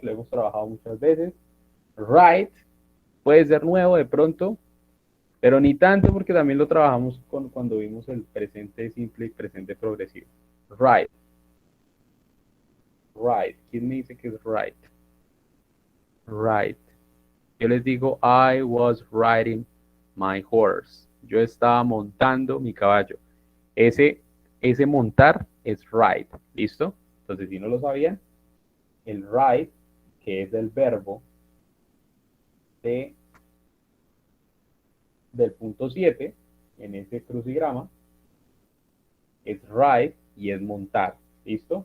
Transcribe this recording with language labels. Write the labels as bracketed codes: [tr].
[es] Lo hemos trabajado muchas veces. Write. Puede ser nuevo de pronto. Pero ni tanto porque también lo trabajamos cuando vimos el presente simple y presente progresivo. Write. Right. ¿Quién me dice que es right? Right. Yo les digo, [en] I was riding my horse. [es] Yo estaba montando mi caballo. Ese montar es ride. ¿Listo? Entonces, si no lo sabían, el ride, que es el verbo del punto 7, en ese crucigrama, es ride y es montar. ¿Listo?